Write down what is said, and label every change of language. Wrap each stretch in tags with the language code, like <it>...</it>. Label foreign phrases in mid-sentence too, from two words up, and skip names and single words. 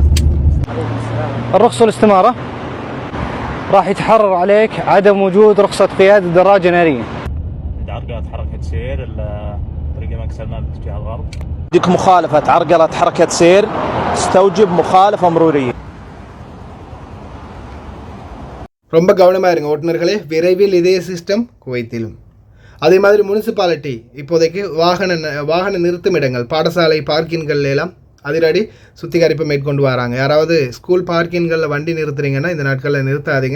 <ar>الرخصة والاستمارة راح يتحرر عليك عدم وجود رخصة قيادة دراجة نارية. عرقلة حركة سير طريق الملك سلمان باتجاه الغرب. عندك مخالفة عرقلة حركة سير تستوجب مخالفة مرورية.</ar> <ta>ரொம்ப கவனமாக இருங்க ஓட்டுநர்களே. விரைவில் இதே சிஸ்டம் குவைத்திலும். அதே மாதிரி முனிசிபாலிட்டி இப்போதைக்கு வாகன நிறுத்தும் இடங்கள், பாடசாலை பார்க்கின்கள் எல்லாம் அதிரடி சுத்திகரிப்பு மேற்கொண்டு வராங்க. யாராவது ஸ்கூல் பார்க்கின்களில் வண்டி நிறுத்துறீங்கன்னா இந்த நாட்களில் நிறுத்தாதீங்க.</ta>